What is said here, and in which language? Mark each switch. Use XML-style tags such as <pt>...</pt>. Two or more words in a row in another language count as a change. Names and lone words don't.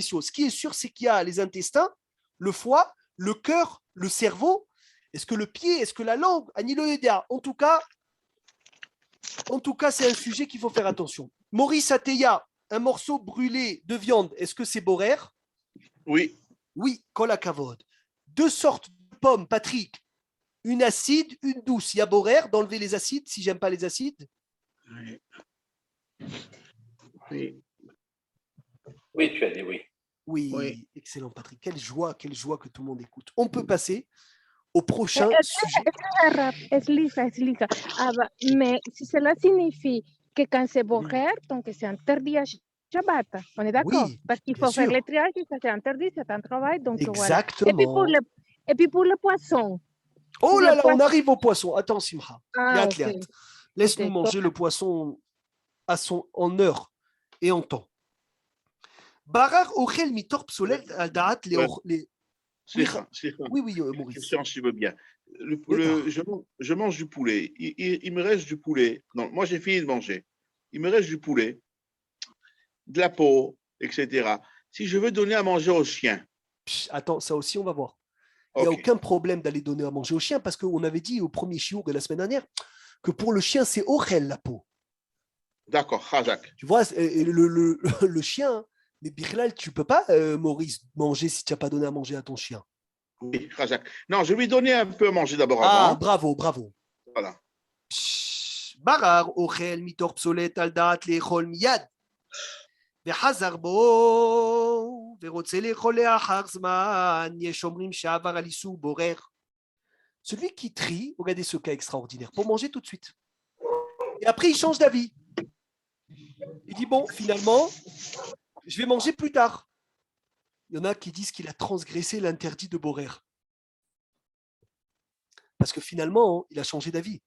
<fr>Ce qui est sûr, c'est qu'il y a les intestins le foie, le cœur, le cerveau. Est-ce que le pied, est-ce que la langue?</fr> <he>אני לא יודע.</he> <fr>En tout cas, c'est un sujet qu'il faut faire attention. Maurice Ateya, un morceau brûlé de viande, est-ce que c'est borer? Oui. Oui,</fr> <he>כל הכבוד.</he> <fr>2 sortes de pommes, Patrick. Une acide, une douce. Il y a borer d'enlever les acides si j'aime pas les acides? Oui. Oui. Oui, tu as dit oui. Oui, Oui. excellent Patrick. Quelle joie que tout le monde écoute. On peut passer au prochain sujet. Explica. Mais si cela signifie que quand c'est borer, donc c'est interdit à Shabbat. On est d'accord? Oui, Parce qu'il bien faut faire sûr. les triages, ça c'est interdit, c'est un travail. Donc voilà. Exactement. Et puis pour le poisson. Oh le là là, on poisson- arrive au poisson. Attends, Simcha. Ah, Liat, ok. liat. Laisse-nous Ok, manger le poisson en heure et en temps.</fr> <he>בורר אוכל מתוך פסולת על דעת les...</he> <fr>Slicha. Oui, Maurice. Question, si je veux bien. D'accord. Je mange du poulet. Il me reste du poulet. Non, moi, j'ai fini de manger. Il me reste du poulet, de la peau, etc. Si je veux donner à manger au chien, Attends, ça aussi, on va voir. Il n'y a ok, aucun problème d'aller donner à manger au chien parce qu'on avait dit au premier chiour de la semaine dernière que pour le chien, c'est ochel la peau. d'accord, Khazak. Tu vois, le chien, mais Birlal, tu peux pas, Maurice, manger si tu n'as pas donné à manger à ton chien. Oui, Khazak. Non, je vais lui donner un peu à manger d'abord Ah, avant. bravo. Voilà.</fr> <he>בורר אוכל מתוך פסולת על דעת לאכול מיד. וחזר בו ורוצה לאכול לאחר זמן, יש אומרים שעבר על איסור בורר.</he> <fr>Celui qui trie, regardez ce cas extraordinaire, pour manger tout de suite. Et après, il change d'avis. Il dit, bon, finalement, je vais manger plus tard. Il y en a qui disent qu'il a transgressé l'interdit de borer. Parce que finalement, il a changé d'avis.</fr>